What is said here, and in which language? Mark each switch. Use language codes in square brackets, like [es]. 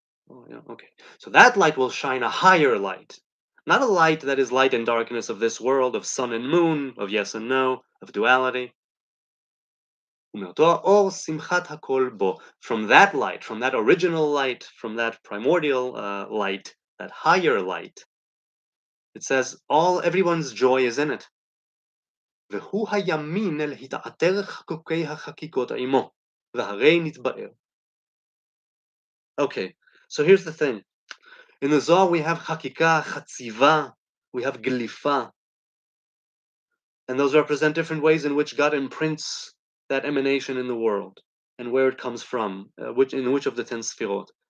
[en] Oh, yeah, okay. So that light will shine a higher light. Not a light that is light and darkness of this world, of sun and moon, of yes and no, of duality. [he] Or simchat hakol bo. [en] From that light, from that original light, from that primordial light, that higher light, it says everyone's joy is in it. [he] והוא הימין אל התעטר חקוקי החקיקות עמו, והרי נתבאר. [en] Okay, so here's the thing. In the Zohar we have Hakika, Chatziva, we have Glifa, and those represent different ways in which God imprints that emanation in the world and where it comes from, in which of the 10 Sfirot.